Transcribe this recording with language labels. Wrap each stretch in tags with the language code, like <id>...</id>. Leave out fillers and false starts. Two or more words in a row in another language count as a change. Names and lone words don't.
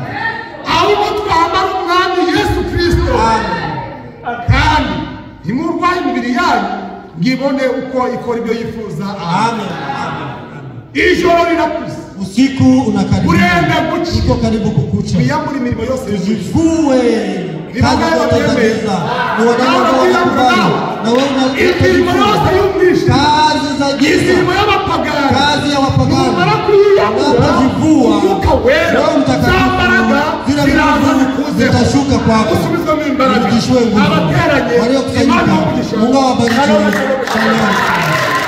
<rw>ahubwo twambara umwami Yesu Kristo kandi ntimurwaye imibiri yanyu ngibone uko ikora ibyo yifuza. Amen. ijoro rirakuze</rw> <sw>Usiku unakaribia.</sw> <rw>Urenda guca.</rw> <sw>Uko karibu kukucha.</sw> <rw>Twiyambure imirimo yose</rw> <sw>Tujivue kazi zote za giza. Ni wanadamu wanakubali. Na wewe</sw> <rw>imirimo yose y'umwisha.</rw> <sw>kazi za giza.</sw> <rw>Imirimo y'abapagani.</rw> <sw>Kazi ya wapagani. Unapojivua</sw> <rw>Umwuka wera.</rw> <sw>Roho Mtakatifu zitashuka kwako.</sw> <rw>Usubizwamo imbaraga.</rw> <sw>Urudishwe nguvu.</sw> <rw>Abateranye.</rw> <sw>Waliokusanyika. Mungu awabariki. Shalom.</sw>